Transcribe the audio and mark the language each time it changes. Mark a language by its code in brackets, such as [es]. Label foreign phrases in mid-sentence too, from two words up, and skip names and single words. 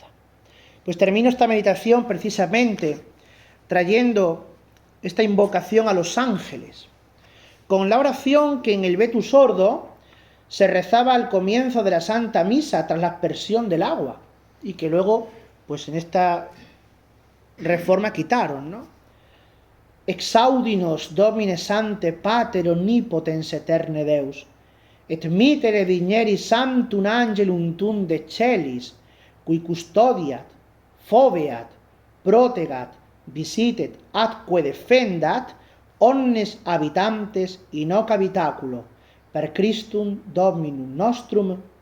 [es] Pues termino esta meditación precisamente trayendo esta invocación a los ángeles, con la oración que en el Vetus Ordo se rezaba al comienzo de la Santa Misa tras la aspersión del agua, y que luego, pues en esta reforma quitaron, ¿no? [la] Exaudinos Domine Sante Pater Omnipotens Eterne Deus, et mitere digneri Sanctum Angelum tum de celis, qui custodiat, foveat, protegat, visitet, atque defendat, omnes habitantes in hoc habitaculo, per Christum Dominum nostrum.